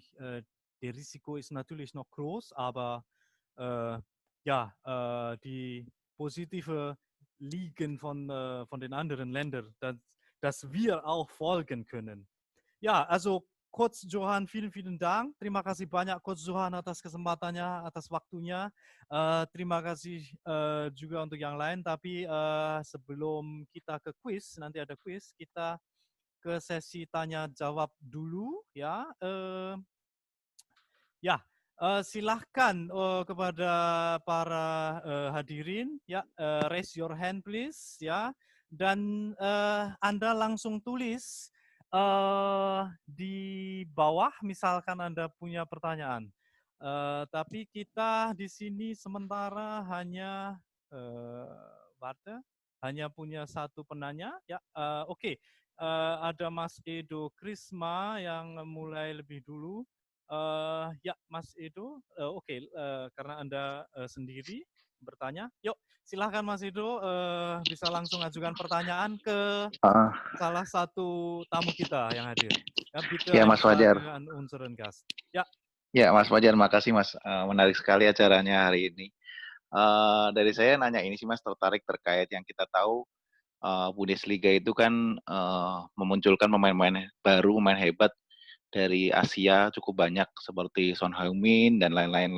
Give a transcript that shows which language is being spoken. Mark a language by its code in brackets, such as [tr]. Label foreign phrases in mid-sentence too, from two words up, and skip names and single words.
[de] Der Risiko ist natürlich noch groß, aber die positive Ligen von den anderen Ländern, dass wir auch folgen können. Ja, also Coach Johan, vielen, vielen Dank. [id] Terima kasih banyak Coach Johan atas kesempatannya, atas waktunya. Terima kasih juga untuk yang lain. Tapi sebelum kita ke quiz, nanti ada quiz, kita ke sesi tanya jawab dulu ya. Silahkan kepada para hadirin ya, [en] raise your hand please [id] ya, dan Anda langsung tulis di bawah misalkan Anda punya pertanyaan. Tapi kita di sini sementara hanya hanya punya satu penanya ya. Oke. Ada Mas Edo Krisma yang mulai lebih dulu. Ya, Mas Edo, oke, karena Anda sendiri bertanya, yuk silahkan Mas Edo bisa langsung ajukan pertanyaan ke salah satu tamu kita yang hadir. [de] Ya, bitte [id] ya Mas Fajar. [de] an unseren Gast. [id] Ya. Ya Mas Fajar, makasih Mas, menarik sekali acaranya hari ini. Dari saya nanya ini sih Mas, tertarik terkait yang kita tahu Bundesliga itu kan memunculkan pemain-pemain baru, pemain hebat dari Asia cukup banyak seperti Son Heung-min dan lain-lain lah.